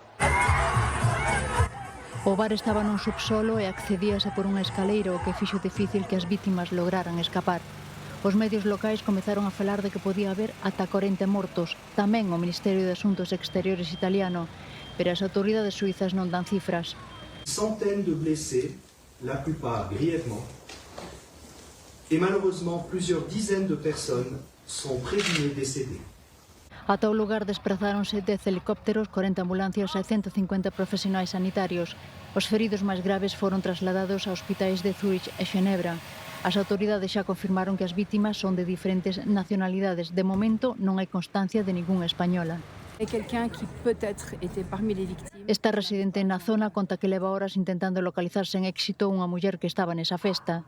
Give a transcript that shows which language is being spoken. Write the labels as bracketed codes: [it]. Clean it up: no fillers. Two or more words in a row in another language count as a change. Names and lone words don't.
[gl] O bar estaba nun subsolo e accedíase por unha escaleira, o que fixo difícil que as vítimas lograran escapar. Os medios locais comezaron a falar de que podía haber ata 40 mortos, tamén o Ministerio de Asuntos Exteriores italiano, pero as autoridades suizas non dan cifras. [fr] Centaines de blessés, la plupart grièvement, et malheureusement plusieurs dizaines de personnes sont présumées décédées. [gl] Ata o lugar desprazáronse 10 helicópteros, 40 ambulancias e 150 profesionais sanitarios. Os feridos máis graves foron trasladados a hospitais de Zurich e Xenebra. As autoridades xa confirmaron que as vítimas son de diferentes nacionalidades. De momento non hai constancia de ningunha española. Esta residente na zona conta que leva horas intentando localizar sen éxito unha muller que estaba nesa festa.